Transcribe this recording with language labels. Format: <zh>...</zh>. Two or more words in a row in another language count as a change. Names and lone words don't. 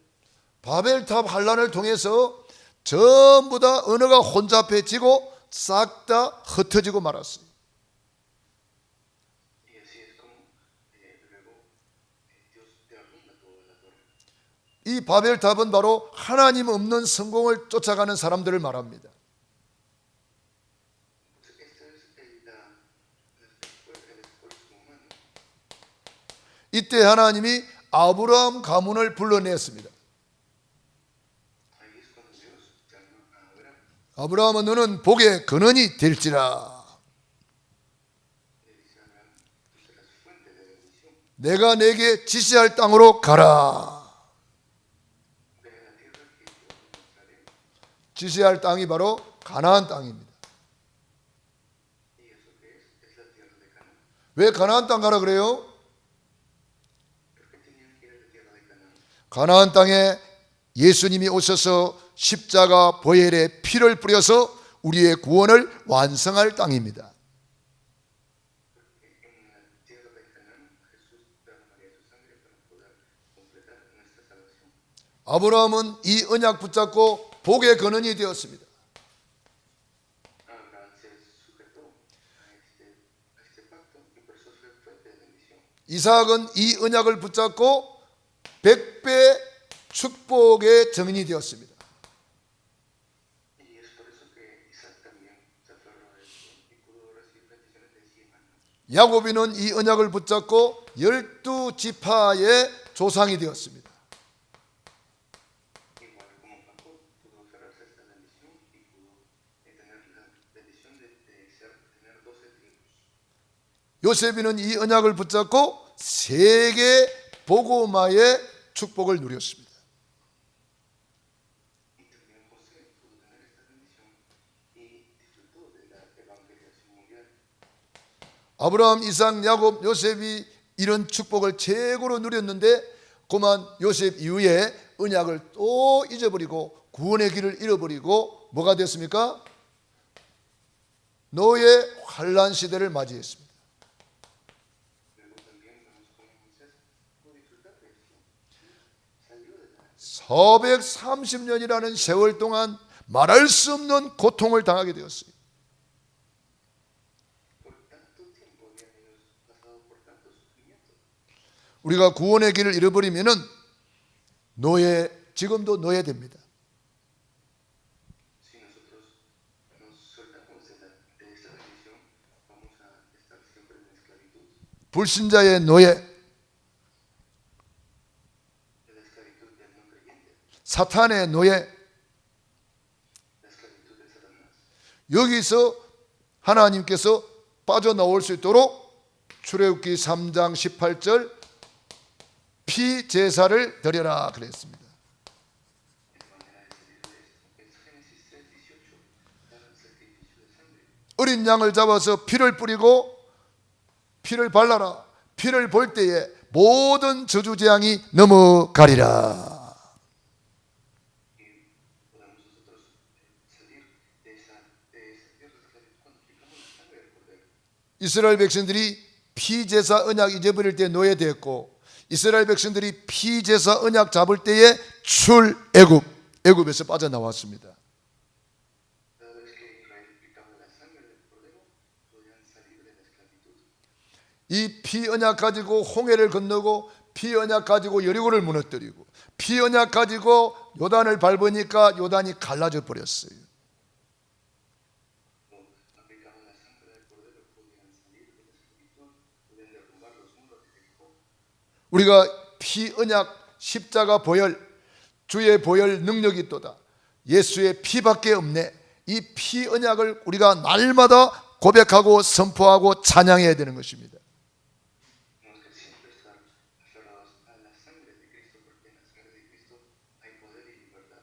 <ko>바벨탑 환란을 통해서 전부 다 언어가 혼잡해지고 싹 다 흩어지고 말았어요.</ko> <es>Y así es como luego Dios derrumba toda la torre.</es> <ko>이 바벨탑은 바로 하나님 없는 성공을 쫓아가는 사람들을 말합니다.</ko> <es>Entonces, este es el esfuerzo humano.</es> <ko>이때 하나님이 아브라함 가문을 불러냈습니다.</ko> <es>Ahí es cuando Dios llama a Abraham.</es> <ko>아브라함아 너는 복의 근원이 될지라.</ko> <es>Le dice a Abraham, tú serás fuente de bendición.</es> <ko>내가 내게 지시할 땅으로 가라.</ko> <es>Ve a la tierra que yo te mostraré.</es> <ko>지시할 땅이 바로 가나안 땅입니다.</ko> <es>¿Y eso qué es? Es la tierra de Canaán.</es> <ko>왜 가나안 땅 가라 그래요?</ko> <es>¿Por qué tenían que ir a la tierra de Canaán?</es> <ko>가나안 땅에 예수님이 오셔서 십자가 보혈의 피를 뿌려서 우리의 구원을 완성할 땅입니다.</ko> <es>En la tierra de Canaán, Jesús derramaría su sangre para poder completar nuestra salvación.</es> <ko>아브라함은 이 언약 붙잡고 복의 근원이 되었습니다.</ko> <es>Abraham se sujetó a este pacto y por eso fue fuente de bendición.</es> <ko>이삭은 이 언약을 붙잡고 100배 축복의 증인이 되었습니다.</ko> <es>Y es por eso que Isaac también se aferró a esto y pudo recibir bendiciones de 100 años.</es> <ko>야곱이는 이 언약을 붙잡고 12지파의 조상이 되었습니다.</ko> <es>Igual como Jacob pudo aferrarse a esta bendición y pudo tener la bendición de tener 12 tribus.</es> <ko>요셉이는 이 언약을 붙잡고 세계 복음화의 축복을 누렸습니다.</ko> <es>Y también José pudo tener esta bendición y disfrutó de la evangelización mundial.</es> <ko>아브라함, 이삭, 야곱, 요셉이 이런 축복을 최고로 누렸는데 그만 요셉 이후에 언약을 또 잊어버리고 구원의 길을 잃어버리고 뭐가 됐습니까? 노예 환란 시대를 맞이했습니다.</ko> <es>Luego también vemos cómo Moisés pudo disfrutar de esto. Salió de la</es> <ko>430년이라는 세월 동안 말할 수 없는 고통을 당하게 되었어요.</ko> <es>por tanto tiempo habían ellos pasado por tanto sufrimiento.</es> <ko>우리가 구원의 길을 잃어버리면은 지금도 노예됩니다.</ko> <es>Si nosotros nos soltamos de esta bendición, vamos a estar siempre en esclavitud.</es> <ko>불신자의 노예,</ko> <es>De la esclavitud del no creyente,</es> <ko>사탄의 노예.</ko> <es>la esclavitud de Satanás.</es> <ko>여기서 하나님께서 빠져나올 수 있도록 출애굽기 3장 18절 피제사를 드려라 그랬습니다.</ko> <es>De manera de salir de esto, es Génesis 3:18, dar el sacrificio de sangre.</es> <ko>어린 양을 잡아서 피를 뿌리고 피를 발라라. 피를 볼 때에 모든 저주 재앙이 넘어가리라.</ko> <es>Y podamos nosotros salir de esa tierra de esclavitud cuando aplicamos la sangre del cordero.</es> <ko>이스라엘 백성들이 피제사 언약 잊어버릴 때 노예되었고 이스라엘 백성들이 피제사 언약 잡을 때에 애굽에서 빠져나왔습니다.</ko> <es>Cada vez que Israel aplicaba la sangre del cordero, podían salir de la esclavitud.</es> <ko>이 피언약 가지고 홍해를 건너고 피언약 가지고 여리고를 무너뜨리고 피언약 가지고 요단을 밟으니까 요단이 갈라져 버렸어요.</ko> <es>Aplicaban la sangre del cordero, podían salir de la esclavitud, podían derrumbar los muros de Jericó.</es> <ko>우리가 피언약 십자가 보혈 주의 보혈 능력이 있도다. 예수의 피밖에 없네. 이 피언약을 우리가 날마다 고백하고 선포하고 찬양해야 되는 것입니다.</ko> <es>Tenemos que siempre estar aferrados a la sangre de Cristo, porque en la sangre de Cristo hay poder y libertad.</es>